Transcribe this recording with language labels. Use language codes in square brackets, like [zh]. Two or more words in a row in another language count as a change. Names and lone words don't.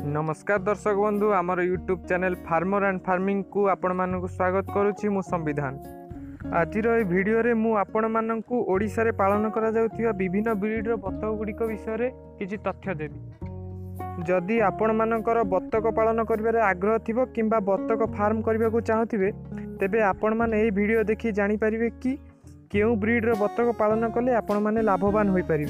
[or] ନମସ୍କାର ଦର୍ଶକ ବନ୍ଧୁ ଆମର ୟୁଟ୍ୟୁବ ଚ୍ୟାନେଲ ଫାର୍ମର ଏଣ୍ଡ ଫାର୍ମିଂ କୁ ଆପଣ ମାନଙ୍କ ସ୍ୱାଗତ କରୁଛି ମୁଁ ସମ୍ବିଧାନ। ଆଜି ଭିଡିଓ ରେ ମୁଁ ଆପଣ ମାନଙ୍କ ଓଡ଼ିଶା ରେ ପାଳନ କରା ଯାଉଥିବା ବିଭିନ୍ନ ବ୍ରିଡର ବତକ ଗୁଡ଼ିକ ବିଷୟ କିଛି ତଥ୍ୟ ଦେବି। ଯଦି ଆପଣ ମାନଙ୍କର ବତକ ପାଳନ କରିବାରେ ଆଗ୍ରହ ଥିବ କିମ୍ବା ବତକ ଫାର୍ମ କରବାକୁ ଚାହୁଁଥିବେ ତେବେ ଆପଣ ମାନେ ଏହି ଭିଡିଓ ଦେଖି ଜାଣି ପାରିବେ କି କେଉଁ ବ୍ରିଡର ବତକ ପାଳନ କଲେ ଆପଣ ମାନେ ଲାଭବାନ ହୋଇ ପାରିବେ।